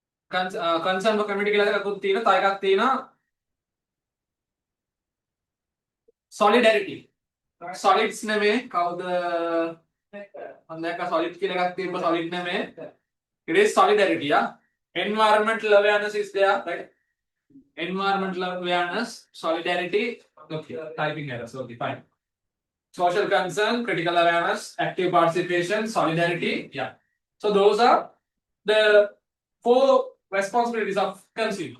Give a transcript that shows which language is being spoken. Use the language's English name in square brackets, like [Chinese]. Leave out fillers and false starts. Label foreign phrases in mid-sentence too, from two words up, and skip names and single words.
[English] concern community [Sinhala] කියලා එකකුත් තියෙනවා. තව එකක් තියෙනවා solidarity. Solids නෙමෙයි කවුද මම දැක්ක solid කියලා එකක් තියෙනවා solid නෙමෙයි. [English] It is solidarity, yeah. Environmental awareness is there, right? Environmental awareness, solidarity. Okay, typing errors. Okay, fine. Social concern, critical awareness, active participation, solidarity. Yeah. So those are the 4 responsibilities of consumers.